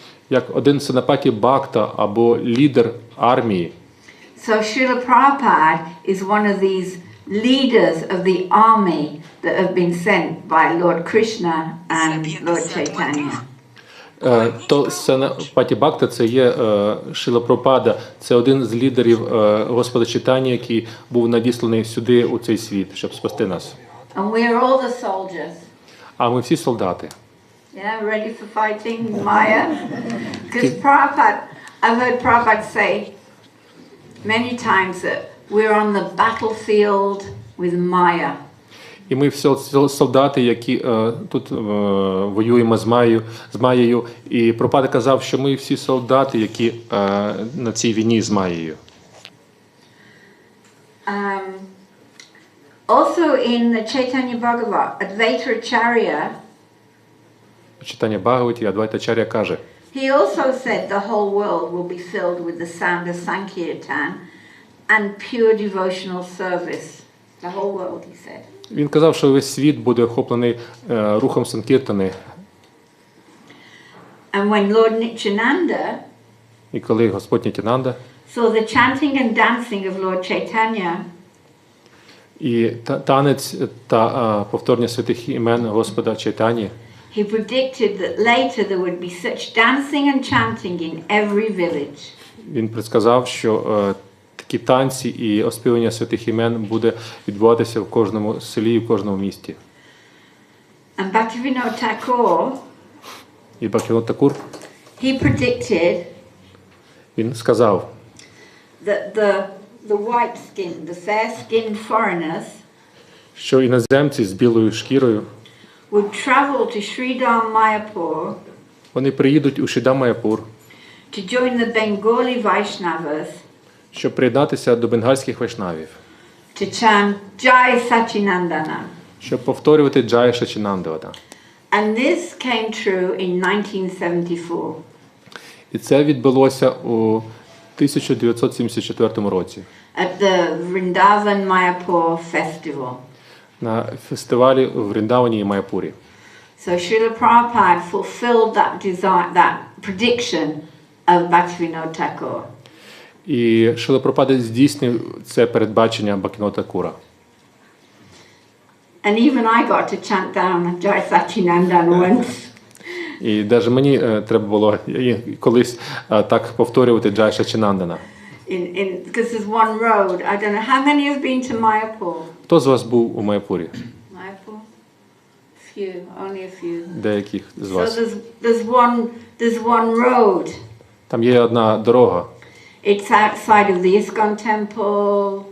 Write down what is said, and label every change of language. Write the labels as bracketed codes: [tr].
[uk] Як один Сенапаті Бхакта або лідер армії. [en] So Srila Prabhupada is one of these leaders of the army that have been sent by Lord Krishna and Lord Chaitanya. [uk] То Сенапаті Бхакта це є Шріла Прабхупада, це один з лідерів Господа Чайтані, який був надісланий сюди у цей світ, щоб спасти нас. [en] And we are all the soldiers. [uk] А ми всі солдати. [en] Yeah, ready for fighting Maya? Because I've heard Prabhupada say many times that we're on the battlefield with Maya. [uk] І ми всі солдати, які тут воюємо з Маєю. І Прабхупада казав, що ми всі солдати, які на цій війні з Маєю. [en] Also in the Chaitanya Bhagavat, Advaita Acharya, [uk] Читання Бхагаваті, Адвайтачар'я каже, [en] he also said the whole world will be filled with the sound of Sankirtan and pure devotional service. The whole world, he said. [uk] Він казав, що весь світ буде охоплений рухом Санкіртани. [en] And when Lord Nityananda [uk] І коли Господь Нітянанда [en] saw the chanting and dancing of Lord Chaitanya, [uk] і танець та повторення святих імен Господа Чайтані, [en] he predicted that later there would be such dancing and chanting in every village. [uk] він предсказав, що такі танці і оспівання святих імен буде відбуватися в кожному селі і в кожному місті. [en] And Bhaktivinoda Thakur, [uk] І Бхактивінода Такур, [en] he predicted [uk] він сказав, [en] that the white-skinned, the fair-skinned foreigners [uk] що іноземці з білою шкірою [en] would travel to Sridham Mayapur [uk] вони приїдуть у Шрідам-Майяпур, [en] to join the Bengali Vaishnavas [uk] щоб приєднатися до бенгальських вайшнавів, [en] to chant Jai Sachinandana. [uk] щоб повторювати Джая Сачінандавата. [en] And this came true in 1974. [uk] І це відбулося у 1974 році [en] At the Vrindavan Mayapur festival. [uk] на фестивалі в Вріндавані і Майяпурі. [en] So Srila Prabhupada fulfilled that prediction of Bhaktivinoda Thakur. [uk] І Шріла Прабхупада здійснив це передбачення Бхактивінода Такура. [en] And even I got to chant down Jai Sachinandana once. [uk] І навіть мені треба було колись так повторювати Джай Сачінандана. [en] Because there's one road. I don't know how many have been to Mayapur. [uk] Хто з вас був у Майяпурі? [en] Mayapur? Few, only a few. [uk] Деяких з [en] So [uk] вас. [en] there's one road. [uk] Там є одна дорога. [en] It's outside of the ISKCON temple.